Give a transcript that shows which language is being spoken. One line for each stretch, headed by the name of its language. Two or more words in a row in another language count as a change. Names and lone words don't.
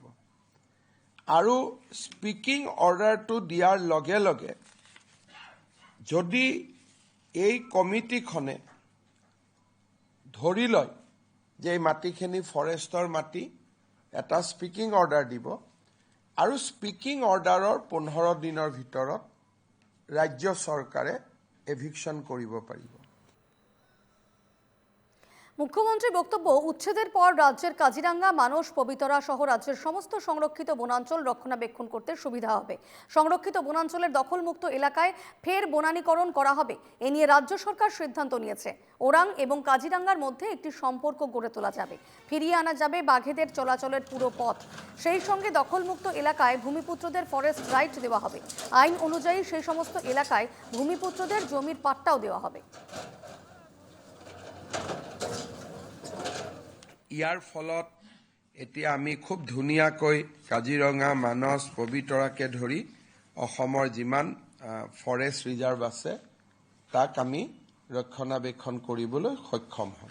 Assamese: আৰু
English: speaking orderটো
Assamese: দিয়াৰ লগে লগে যদি এই কমিটিখনে ধৰি লয় যে এই মাটিখিনি ফৰেষ্টৰ মাটি, এটা
English: speaking order
Assamese: দিব। আৰু
English: speaking orderৰ
Assamese: 15 দিনৰ ভিতৰত ৰাজ্য চৰকাৰে এভিকশ্যন কৰিব পাৰিব।
Bangla: মুখ্যমন্ত্রীর বক্তব্য, উচ্ছেদের পর রাজ্যের কাজিরাঙ্গা, মানস, পবিতরা সহ রাজ্যের সমস্ত সংরক্ষিত বনাঞ্চল রক্ষণাবেক্ষণ করতে সুবিধা হবে। সংরক্ষিত বনাঞ্চলের দখলমুক্ত এলাকায় ফের বনানীকরণ করা হবে। এ নিয়ে রাজ্য সরকার সিদ্ধান্ত নিয়েছে। ওরাং এবং কাজিরাঙ্গার মধ্যে একটি সম্পর্ক গড়ে তোলা যাবে। ফিরিয়ে আনা যাবে বাঘেদের চলাচলের পুরো পথ। সেই সঙ্গে দখলমুক্ত এলাকায় ভূমিপুত্রদের
English: forest right
Bangla: দেওয়া হবে। আইন অনুযায়ী সেই সমস্ত এলাকায় ভূমিপুত্রদের জমির পাট্টাও দেওয়া হবে।
Assamese: ইয়াৰ ফলত এতিয়া আমি খুব ধুনীয়াকৈ কাজিৰঙা, মানস, পবিতৰাকে ধৰি অসমৰ যিমান
English: forest reserve
Assamese: আছে তাক আমি ৰক্ষণাবেক্ষণ কৰিবলৈ সক্ষম হ'ম।